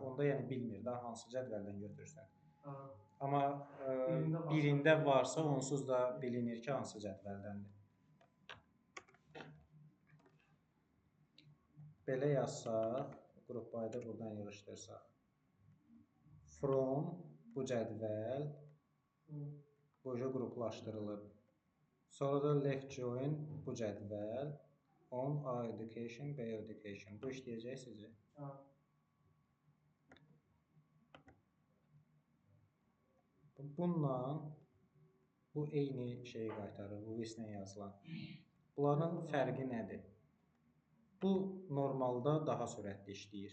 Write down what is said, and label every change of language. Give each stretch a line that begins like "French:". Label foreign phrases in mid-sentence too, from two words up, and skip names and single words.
Azerbaijani: Onda yəni bilmir də hansı cədvəldən götürsən. Amma birində varsa, onsuz da bilinir ki, hansı cədvəldəndir. Belə yazsaq,
English: group by'da
Azerbaijani: buradan yığışdırsaq. From bu cədvəl bu qruplaşdırılıb. Sonra da
English: left join
Azerbaijani: bu cədvəl
English: on A education, B education.
Azerbaijani: Bu işləyəcək sizə. Bununla bu eyni şeyi qaytarır, bu islə yazılan. Bunların fərqi nədir? Bu normalda daha sürətli işləyir.